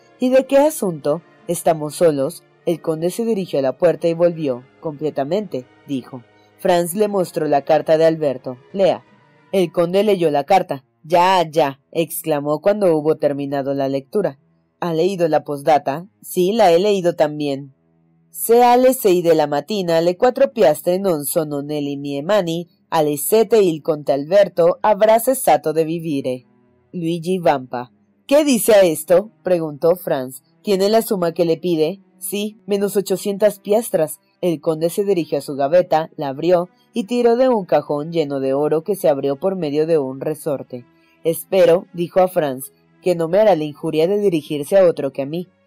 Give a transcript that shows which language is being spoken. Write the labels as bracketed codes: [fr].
[es] «¿Y de qué asunto? ¿Estamos solos?». El conde se dirigió a la puerta y volvió. «Completamente», dijo. Franz le mostró la carta de Alberto. «Lea». El conde leyó la carta. «Ya, ya», exclamó cuando hubo terminado la lectura. «¿Ha leído la postdata?» «Sí, la he leído también». [it] «Se alle 6 della mattina le 4 piastre non sono nelle mie mani, alle 7 il conte Alberto avrà cessato de vivere». [es] Luigi Vampa. «¿Qué dice a esto?», preguntó Franz. «¿Tiene la suma que le pide?» «Sí, menos 800 piastras». El conde se dirigió a su gaveta, la abrió y tiró de un cajón lleno de oro que se abrió por medio de un resorte. «Espero», dijo a Franz, «que no me hará la injuria de dirigirse a otro que a mí».